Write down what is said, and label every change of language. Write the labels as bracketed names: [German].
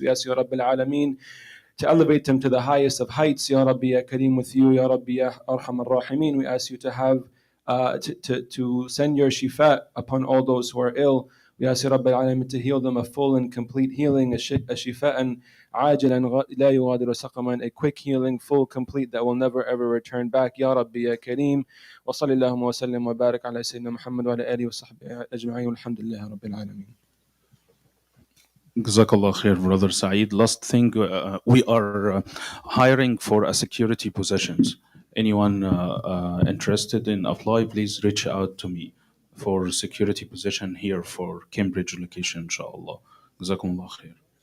[English] We ask you, Rabbil Alameen, to elevate them to the highest of heights, Ya Rabbi, Ya Kareem, with you, Ya Rabbi, Ya Arham ar-Rahimin. We ask you to have to send your shifa upon all those who are ill. We ask you, [Arabic] رب العالمين, [English] to heal them a full and complete healing, [Arabic] شفاء عاجلا لا يغادر سقما, [English] a quick healing, full, complete, that will never ever return back. [Arabic] يا رب يا كريم. وصل اللهم وسلم وبارك على سيدنا محمد وعلى آله وصحبه أجمعين والحمد لله رب العالمين. [English] Jazakallah khair, Brother Saeed. Last thing, we are hiring for a security positions. Anyone interested in apply, please reach out to me for security position here for Cambridge location, inshallah. Jazakumullah khair.